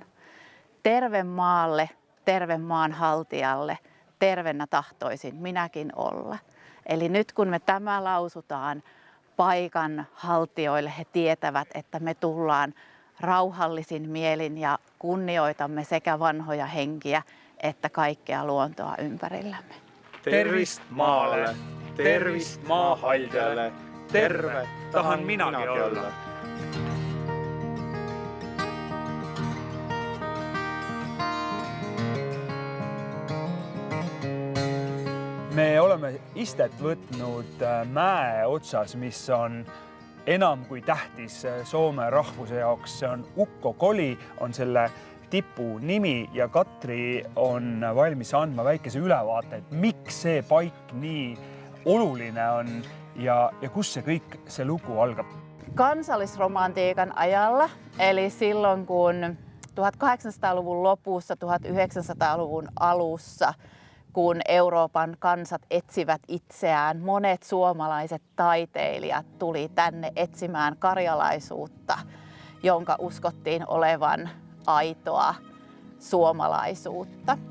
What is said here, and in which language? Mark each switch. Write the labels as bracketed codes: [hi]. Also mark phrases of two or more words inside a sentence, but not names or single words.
[fi] Terve maalle, terve maanhaltijalle, tervennä tahtoisin minäkin olla. Eli nyt kun me tämä lausutaan paikan haltijoille, he tietävät, että me tullaan rauhallisin mielin ja kunnioitamme sekä vanhoja henkiä että kaikkea luontoa ympärillämme. Tervist maalle, tervist maahaltijalle, terve tahan minäkin olla. [et] Me oleme istet võtnud mäe otsas, mis on enam kui tähtis Soome rahvuse jaoks. See on Ukko Koli, on selle tipu nimi ja Katri on valmis andma väikese ülevaate, et miks see paik nii oluline on ja kus se kõik se lugu algab. [fi] Kansallisromantiikan ajalla, eli silloin kun 1800-luvun lopussa, 1900-luvun alussa, kun Euroopan kansat etsivät itseään, monet suomalaiset taiteilijat tuli tänne etsimään karjalaisuutta, jonka uskottiin olevan aitoa suomalaisuutta.